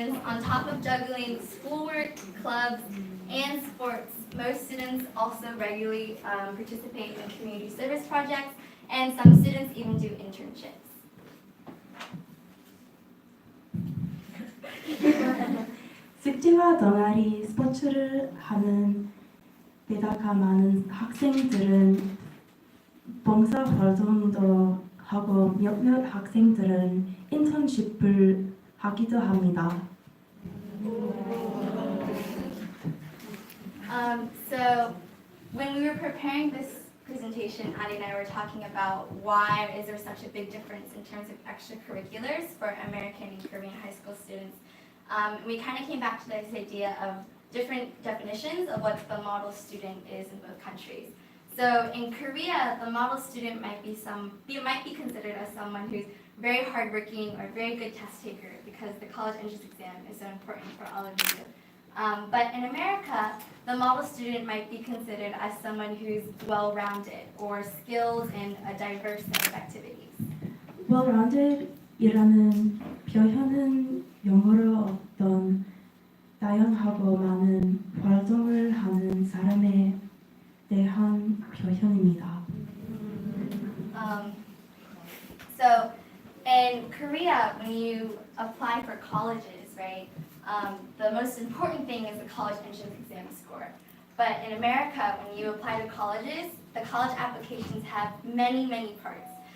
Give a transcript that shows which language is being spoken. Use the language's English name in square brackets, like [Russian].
[English] on top of juggling schoolwork, clubs, and sports, most students also regularly participate in community service projects, and some students even do internships. [Korean] 숙제와 동아리, 스포츠를 하는 데다가 많은 학생들은 봉사활동도 하고 몇몇 학생들은 인턴십을 하기도 합니다. [English] So when we were preparing this presentation, Adi and I were talking about why is there such a big difference in terms of extracurriculars for American and Korean high school students. We kind of came back to this idea of different definitions of what the model student is in both countries. So in Korea, the model student might be considered as someone who's very hardworking or very good test taker because the college entrance exam is so important for all of you. But in America, the model student might be considered as someone who's well-rounded or skilled in a diverse set of activities. [Korean] Well-rounded이라는 표현은 영어로 어떤 다양하고 많은 활동을 하는 사람에 대한 표현입니다. [English] So in Korea, when you apply for colleges, right, the most important thing is the college entrance exam score. But in America, when you apply to colleges, the college applications have many, many parts.